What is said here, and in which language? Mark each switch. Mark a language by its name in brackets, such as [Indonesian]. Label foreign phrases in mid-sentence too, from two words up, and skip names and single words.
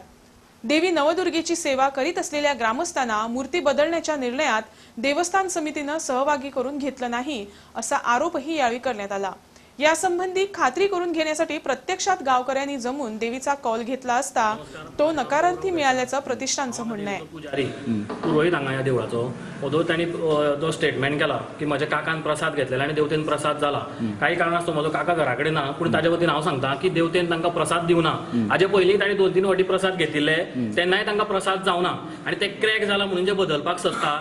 [Marathi] देवी नवदुर्गेची सेवा करीत असलेल्या ग्रामस्थांना मूर्ती बदलण्याच्या निर्णयात देवस्थान समितीनं सहभागी करून घेतलं नाही असा आरोपही यावेळी करण्यात आला. यासंबंधी खात्री करून घेण्यासाठी प्रत्यक्षात गावकऱ्यांनी जमून देवीचा कौल घेतला असता तो नकारार्थी मिळाल्याचं प्रतिष्ठानचं म्हणणं आहे. [Konkani] पुजारी पुरोहित हांगा ह्या देवळाचो ओदो तांणी जो स्टेटमेंट केला की म्हज्या काकान प्रसाद घेतलेला आनी देवतेन प्रसाद जाला. काही कारणास्तव म्हजो काका घरा कडेन ना, पूण ताजे वतीन हांव सांगता की देवतेन तांकां प्रसाद दिवना. हाजे पयलीं तांणी 2-3 फावटी प्रसाद घेतिल्ले, तेन्नाय तांकां प्रसाद जावना आनी ते क्रॅक जाला म्हणून जे बदलपाक सोदता.